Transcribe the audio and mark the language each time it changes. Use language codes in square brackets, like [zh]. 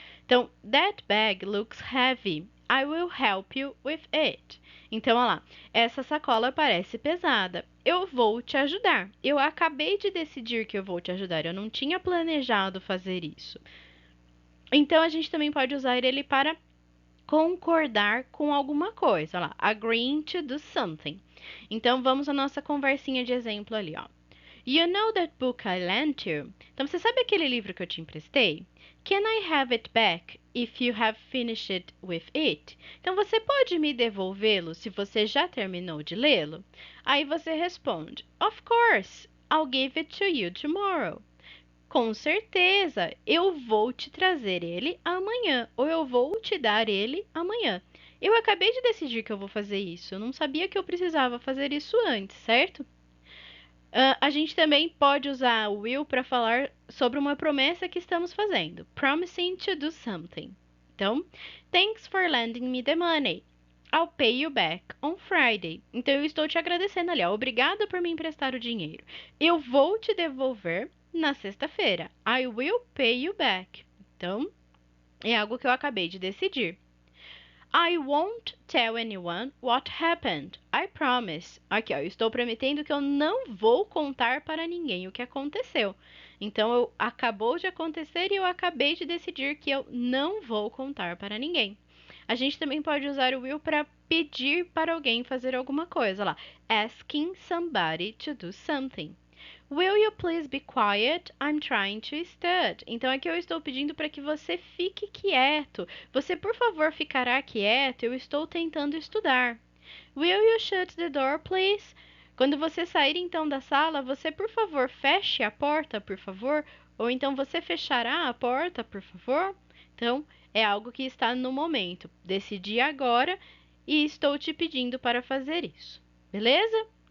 [en] Então, that bag looks heavy. I will help you with it. [pt] Então, olha lá, essa sacola parece pesada. Eu vou te ajudar. Eu acabei de decidir que eu vou te ajudar. Eu não tinha planejado fazer isso. Então, a gente também pode usar ele para concordar com alguma coisa. Olha lá, [en] agreeing to do something. [pt] Então, vamos à nossa conversinha de exemplo ali, ó. [en] You know that book I lent you? [pt] Então, você sabe aquele livro que eu te emprestei? [en] Can I have it back if you have finished with it? [pt] Então, você pode me devolvê-lo se você já terminou de lê-lo? Aí você responde, [en] Of course, I'll give it to you tomorrow. [pt] Com certeza, eu vou te trazer ele amanhã, ou eu vou te dar ele amanhã. Eu acabei de decidir que eu vou fazer isso. Eu não sabia que eu precisava fazer isso antes, certo? A gente também pode usar o will para falar sobre uma promessa que estamos fazendo. [en] Promising to do something. Então, thanks for lending me the money. I'll pay you back on Friday. [pt] Então, eu estou te agradecendo ali. Ó. Obrigada por me emprestar o dinheiro. Eu vou te devolver na sexta-feira. [en] I will pay you back. [pt] Então, é algo que eu acabei de decidir. [en] I won't tell anyone what happened. I promise. [pt] Aqui, ó, eu estou prometendo que eu não vou contar para ninguém o que aconteceu. Então, acabou de acontecer e eu acabei de decidir que eu não vou contar para ninguém. A gente também pode usar o will para pedir para alguém fazer alguma coisa lá. [en] Asking somebody to do something. Will you please be quiet? I'm trying to study. [pt] Então aqui eu estou pedindo para que você fique quieto. Você, por favor, ficará quieto? Eu estou tentando estudar. [en] Will you shut the door, please? [pt] Quando você sair então da sala, você, por favor, feche a porta, por favor? Ou então você fechará a porta, por favor? Então, é algo que está no momento. Decidi agora e estou te pedindo para fazer isso. Beleza?